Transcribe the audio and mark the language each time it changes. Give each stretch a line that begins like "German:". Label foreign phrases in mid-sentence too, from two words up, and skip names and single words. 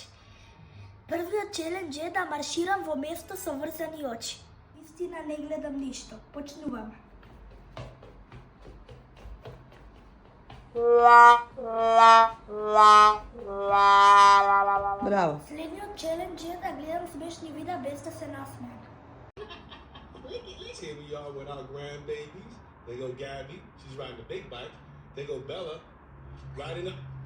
Macedonian: Првиот челендж е да марширам во место со врзани очи. Истина не гледам ништо. Почнуваме. Браво. Следниот челендж е да гледам смешни видеа без да се насмеам.
English: Here we are with our grandbabies. They go Gabby, she's riding the big bike. They go Bella, riding the...